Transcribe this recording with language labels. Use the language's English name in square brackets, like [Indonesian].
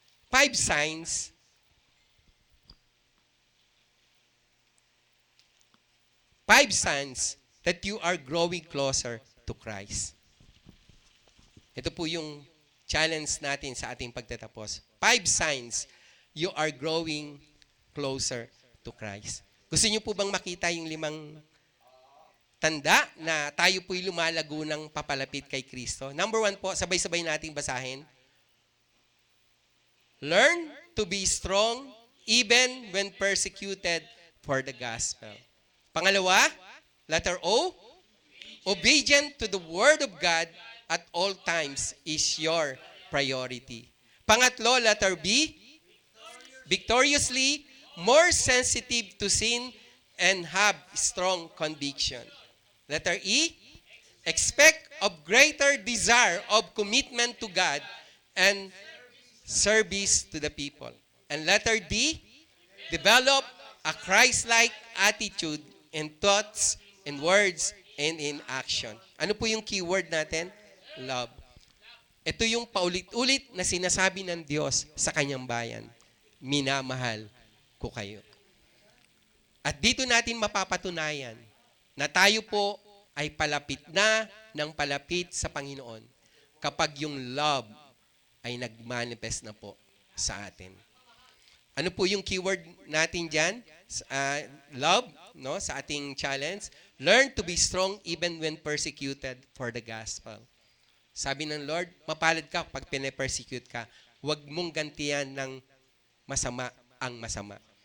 [English] 5 signs that you are growing closer to Christ. [Filipino] Ito po yung challenge natin sa ating pagtatapos. [English] 5 signs you are growing closer to Christ. [Filipino] Gusto niyo po bang makita yung 5 tanda na tayo po'y lumalago ng papalapit kay Kristo? Number 1 po, sabay-sabay nating basahin. [English] Learn to be strong even when persecuted for the gospel. Pangalawa, letter O, obedient to the word of God at all times is your priority. Pangatlo, letter B, victoriously more sensitive to sin and have strong conviction. Letter E, expect of greater desire of commitment to God and service to the people. And letter D, develop a Christ-like attitude in thoughts, in words, and in action. [Filipino] Ano po yung keyword natin? Love. Ito yung paulit-ulit na sinasabi ng Diyos sa kanyang bayan. Minamahal ko kayo. At dito natin mapapatunayan na tayo po ay palapit na ng palapit sa Panginoon kapag yung love ay nagmanifest na po sa atin. Ano po yung keyword natin dyan? Love, no? Sa ating challenge. [English] Learn to be strong even when persecuted for the gospel. [Filipino] Sabi ng Lord, mapalad ka pag pine-persecute ka. Huwag mong gantihan ng masama ang masama.